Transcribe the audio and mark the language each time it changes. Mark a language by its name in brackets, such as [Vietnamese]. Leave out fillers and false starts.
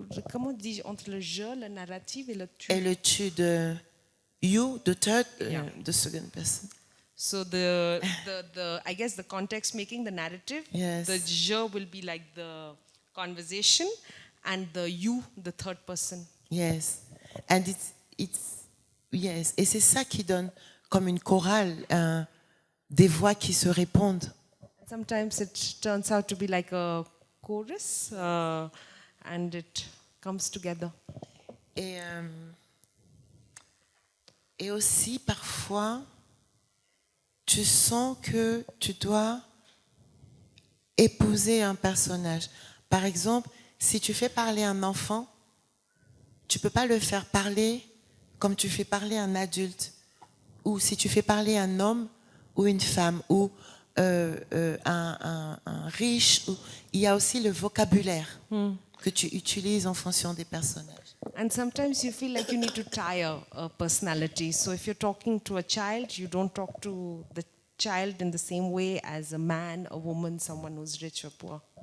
[French] Comment dis-je entre le jeu, le narratif et le tu? Et le tu de [English] you, the third, the second person. So I guess the context making the narrative. Yes. The je will be like the conversation, and the you, the third person. Yes. And yes. [French] Et c'est ça qui donne comme une chorale, des voix qui se répondent. [English] Sometimes it turns out to be like a chorus, and it comes together. [French] Et aussi parfois, tu sens que tu dois épouser un personnage. Par exemple, si tu fais parler un enfant, tu peux pas le faire parler comme tu fais parler un adulte, ou si tu fais parler un homme ou une femme, ou un riche. Il y a aussi le vocabulaire que tu utilises en fonction des personnages. [English] And sometimes you feel like you need to tire a personality. So if you're talking to a child, you don't talk to the child in the same way as a man, a woman, someone who's rich or poor.